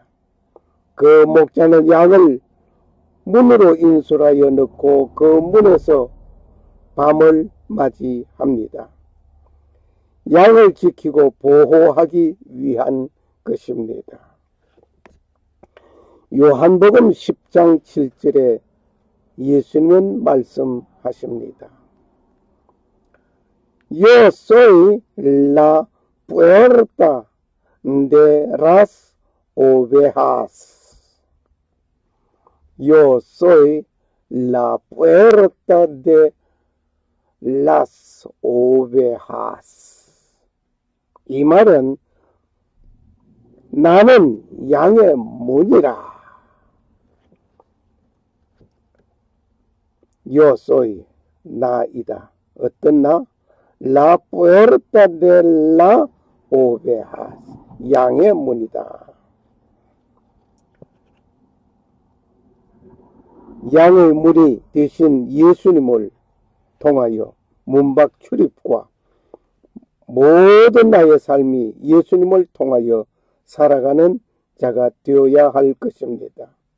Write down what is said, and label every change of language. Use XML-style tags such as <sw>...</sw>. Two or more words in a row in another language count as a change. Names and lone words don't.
<ko>그 목자는 양을 문으로 인솔하여 넣고 그 문에서 밤을 맞이합니다. 양을 지키고 보호하기 위한 것입니다. 요한복음 10장 7절에 예수님은 말씀하십니다.</ko> <es>Yo soy la puerta de las ovejas. Yo soy la puerta de las ovejas.</es> <ko>이 말은 나는 양의 문이라.</ko> <es>Yo soy</es> <ko>나이다. 어떤 나?</ko> <es>La puerta de la ovejas.</es> <ko>양의 문이다. 양의 문이 되신 예수님을 통하여 문밖 출입과 모든 나의 삶이 예수님을 통하여 살아가는 자가 되어야 할 것입니다.</ko>